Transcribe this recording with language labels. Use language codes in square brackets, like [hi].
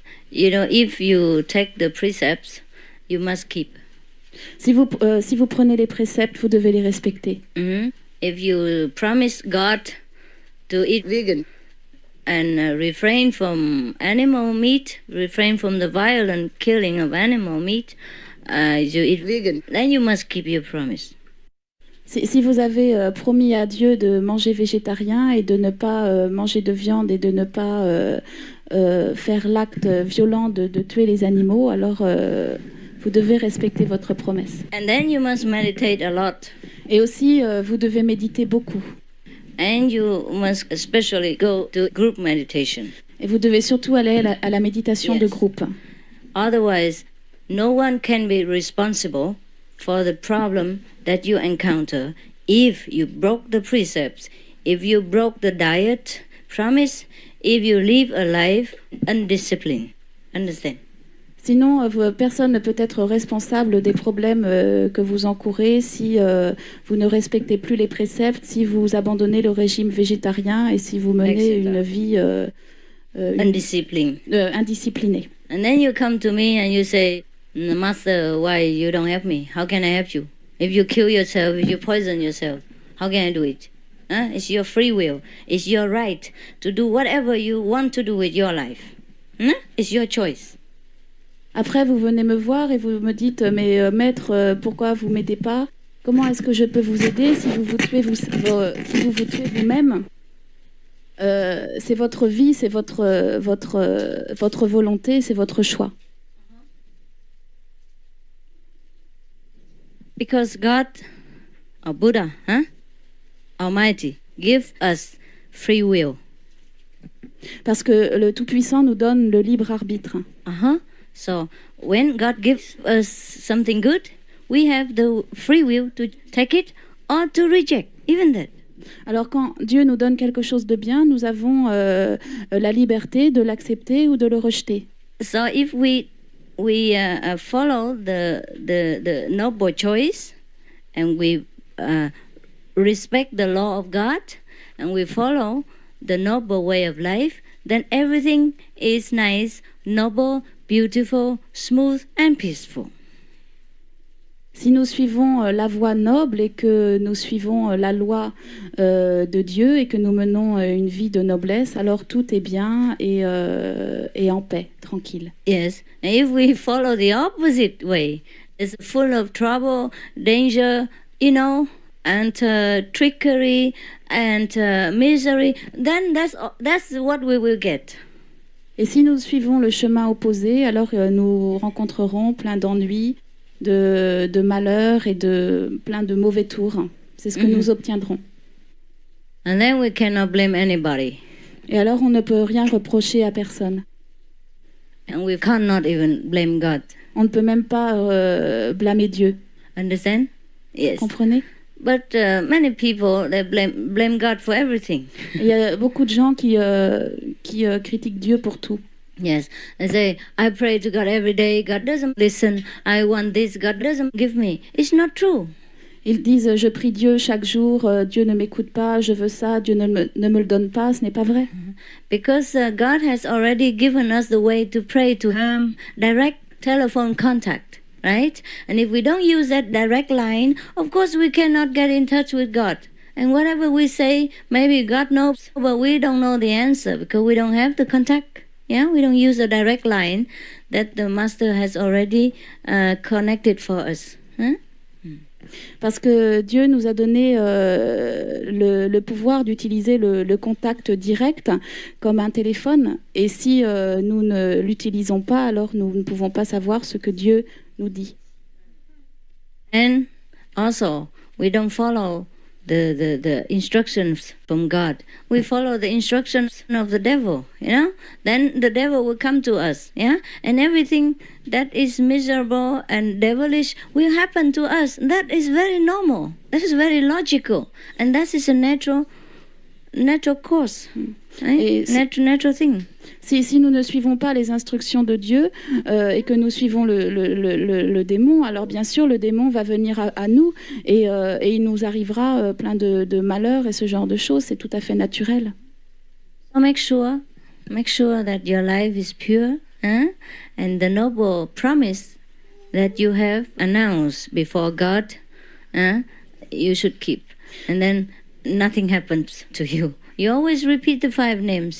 [en] If you take the precepts, you must keep. [fr] Si vous prenez les préceptes, vous devez les respecter. [en] If you promise God to eat vegan and refrain from animal meat, refrain from the violent killing of animal meat, you eat vegan, then you must keep your promise. [fr] Si vous avez promis à Dieu de manger végétarien et de ne pas manger de viande et de ne pas faire l'acte violent de tuer les animaux, alors vous devez respecter votre promesse. [en] And then you must meditate a lot. [fr] Et aussi, vous devez méditer beaucoup. [en] And you must especially go to group meditation. [fr] Et vous devez surtout aller à la méditation de groupe. [en] Otherwise, no one can be responsible for the problem that you encounter if you broke the precepts, if you broke the diet promise, if you live a life undisciplined. Understand? [fr] Sinon, personne ne peut être responsable des problèmes que vous encourez si vous ne respectez plus les préceptes, si vous abandonnez le régime végétarien et si vous menez une vie indisciplinée. [en] And then you come to me and you say, Master, why you don't help me? How can I help you? If you kill yourself, if you poison yourself, how can I do it? It's your free will. It's your right to do whatever you want to do with your life. It's your choice. [fr] Après, vous venez me voir et vous me dites, mais maître, pourquoi vous m'aidez pas? Comment est-ce que je peux vous aider si vous vous tuez vous-même? C'est votre vie, c'est votre volonté, c'est votre choix. [en] Because God, or Buddha, Almighty, gives us free will. [fr] Parce que le Tout-Puissant nous donne le libre arbitre. [en] So when God gives us something good, we have the free will to take it or to reject, even that. [fr] Alors quand Dieu nous donne quelque chose de bien, nous avons la liberté de l'accepter ou de le rejeter. [en] So if we follow the noble choice and we respect the law of God and we follow the noble way of life, then everything is nice, noble, beautiful, smooth and peaceful. [fr] Si nous suivons la voie noble et que nous suivons la loi de Dieu et que nous menons une vie de noblesse, alors tout est bien et en paix, tranquille. [en] Yes, and if we follow the opposite way, it's full of trouble, danger, and trickery and misery, then that's what we will get. [fr] Et si nous suivons le chemin opposé, alors nous rencontrerons plein d'ennuis, de malheurs et de plein de mauvais tours. C'est ce que nous obtiendrons. [en] And then we cannot blame anybody. [fr] Et alors on ne peut rien reprocher à personne. [en] And we cannot even blame God. [fr] On ne peut même pas blâmer Dieu. [en] Understand? Yes. [fr] Comprenez? [en] But many people they blame God for everything. [fr] Il y a beaucoup de gens qui critiquent Dieu pour tout. [en] Yes, they say, I pray to God every day, God doesn't listen, I want this, God doesn't give me. It's not true. [fr] Ils disent, je prie Dieu chaque jour, Dieu ne m'écoute pas, je veux ça, Dieu ne me le donne pas, ce n'est pas vrai. [en] Because God has already given us the way to pray to Him, direct telephone contact, right? And if we don't use that direct line, of course we cannot get in touch with God. And whatever we say, maybe God knows, but we don't know the answer because we don't have the contact. Yeah, we don't use a direct line that the master has already connected for us. Huh? [fr] Parce que Dieu nous a donné le pouvoir d'utiliser le contact direct comme un téléphone. Et si nous ne l'utilisons pas, alors nous ne pouvons pas savoir ce que Dieu nous dit. [en] And also, we don't follow the instructions from God. We follow the instructions of the devil, you know? Then the devil will come to us, yeah? And everything that is miserable and devilish will happen to us. That is very normal. That is very logical. And that is a natural course, right? Natural thing. [fr] Si nous ne suivons pas les instructions de Dieu et que nous suivons le démon, alors bien sûr, le démon va venir à nous et il nous arrivera plein de malheurs et ce genre de choses. C'est tout à fait naturel. [en] So make sure that your life is pure, and the noble promise that you have announced before God, you should keep. And then nothing happens to you. You always repeat the 5 names.